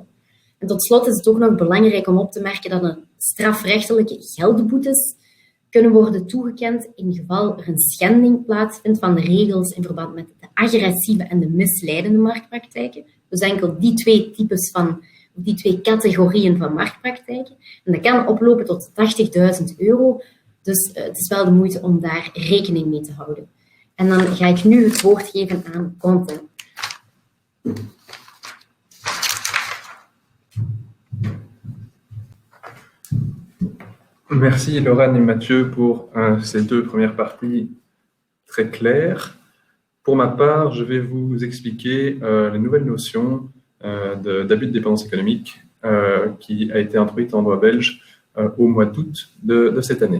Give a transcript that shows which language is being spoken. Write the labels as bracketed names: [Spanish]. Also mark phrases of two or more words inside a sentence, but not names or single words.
[Dutch] En tot slot is het ook nog belangrijk om op te merken dat een strafrechtelijke geldboetes kunnen worden toegekend in geval er een schending plaatsvindt van de regels in verband met de agressieve en de misleidende marktpraktijken. Dus enkel die twee types van die 2 categorieën van marktpraktijken. En dat kan oplopen tot €80.000. Dus het is wel de moeite om daar rekening mee te houden. En dan ga ik nu het woord geven aan Quentin. [French] Merci Laurent et Mathieu pour ces 2 premières parties très claires. Pour ma part, je vais vous expliquer les nouvelles notions d'abus de dépendance économique qui a été introduite en droit belge au mois d'août de cette année.